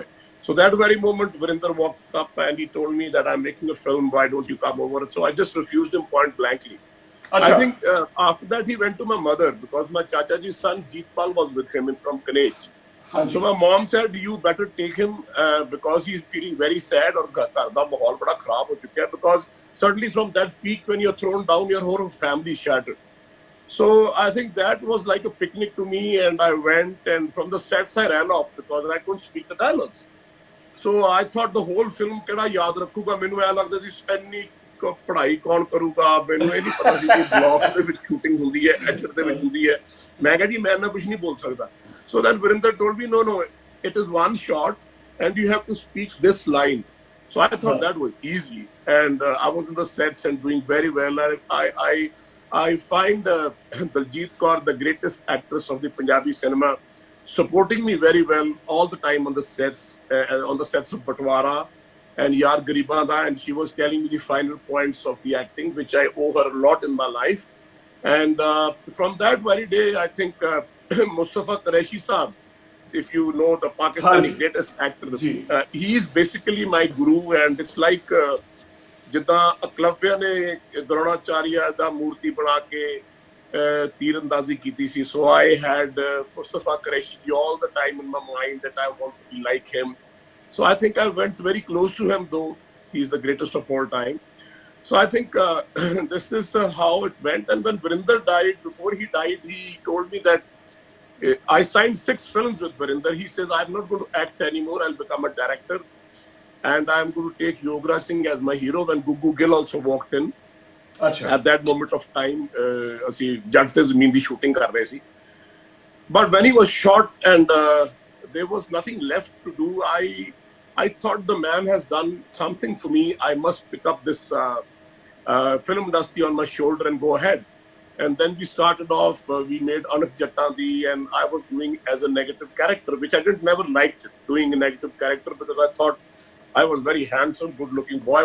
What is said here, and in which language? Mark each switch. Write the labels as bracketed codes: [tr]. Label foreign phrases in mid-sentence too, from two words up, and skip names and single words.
[en] So that very moment, Virender walked up and he told me that I'm making a film, why don't you come over? So I just refused him point blankly. I think after that he went to my mother because my Chachaji's son Jeetpal was with him from Kanej. So my mom said, you better take him because he's feeling very sad or [pa] ਘਰ ਦਾ ਮਾਹੌਲ ਬੜਾ ਖ਼ਰਾਬ ਹੋ ਚੁੱਕਾ ਹੈ [en] because certainly from that peak when you're thrown down your whole family is shattered. So I think that was like a picnic to me and I went and from the sets I ran off because I couldn't speak the dialogues. So I thought the whole film [pa] ਕਿੱਦਾਂ ਯਾਦ ਰੱਖੂਗਾ ਮੈਨੂੰ ਆਇਆ ਲੱਗਦਾ ਸੀ ਇੰਨੀ ਪੜ੍ਹਾਈ ਕੌਣ ਕਰੂਗਾ ਮੈਨੂੰ ਇਹ ਨਹੀਂ ਪਤਾ ਸੀ ਕਿ ਬਲੌਗਸ ਦੇ ਵਿੱਚ ਸ਼ੂਟਿੰਗ ਹੁੰਦੀ ਹੈ ਐਡਿਟ ਦੇ ਵਿੱਚ ਹੁੰਦੀ ਹੈ ਮੈਂ ਕਿਹਾ ਜੀ ਮੈਂ ਨਾ ਕੁਝ ਨਹੀਂ ਬੋਲ ਸਕਦਾ [en] so then Virender told me no it is one shot and you have to speak this line so I thought that was easy and I was in the sets and doing very well I find Daljeet Kaur the greatest actress of the Punjabi cinema supporting me very well all the time on the sets of Batwara and Yaar Gariban Da, and she was telling me the final points of the acting, which I owe her a lot in my life. And from that very day, I think Mustafa Qureshi Saab, if you know the Pakistani greatest actor, he is basically my guru, and it's like [pa] ਜਿੱਦਾਂ Aklavya ਨੇ Dronacharya ਦਾ ਮੂਰਤੀ ਬਣਾ ਕੇ ਤੀਰਅੰਦਾਜ਼ੀ ਕੀਤੀ ਸੀ. [en] So I had Mustafa Qureshi all the time in my mind that I want to be like him. So I think I went very close to him, though he's the greatest of all time. So I think this is how it went. And when Virender died, before he died, he told me that I signed 6 films with Virender. He says, I'm not going to act anymore. I'll become a director. And I'm going to take YograjSingh as my hero. When Gugu Gill also walked in. At that moment of time, [pa] ਅਸੀਂ ਜੱਟ ਤੇ ਜ਼ਮੀਨ ਦੀ ਸ਼ੂਟਿੰਗ ਕਰ ਰਹੇ ਸੀ. [en] But when he was shot and there was nothing left to do, I thought the man has done something for me. I must pick up this film industry on my shoulder and go ahead. And then we started off, we made Anak Jattandi and I was doing as a negative character, which I never liked doing a negative character because I thought I was very handsome, good looking boy.